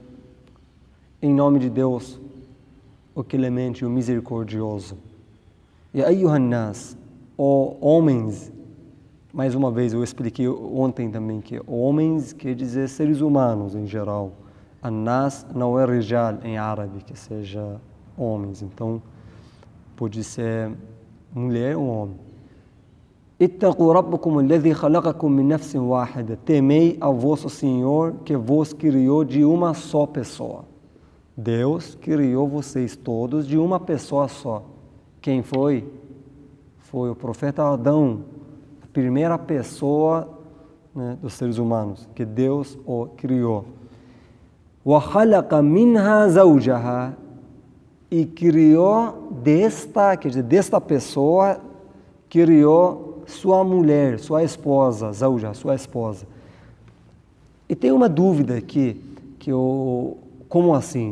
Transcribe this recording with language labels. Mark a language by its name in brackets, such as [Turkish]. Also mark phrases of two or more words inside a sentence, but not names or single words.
[Portuguese] Em nome de Deus, o clemente e o misericordioso. [Arabic] يا أيها الناس, [Portuguese] ó homens, mais uma vez eu expliquei ontem também que homens quer dizer seres humanos em geral. An-nas não é rijal em árabe, que seja homens, então pode ser mulher ou homem. [Arabic] اتقوا ربكم الذي خلقكم من نفس واحدة. [Portuguese] Temei ao vosso Senhor que vos criou de uma só pessoa. Deus criou vocês todos de uma pessoa só. Quem foi? Foi o profeta Adão, a primeira pessoa, né, dos seres humanos, que Deus o criou. [Arabic] وخلق منها زوجها. [Portuguese] E criou desta pessoa, criou sua mulher, sua esposa, zawja, sua esposa. E tem uma dúvida aqui, como assim?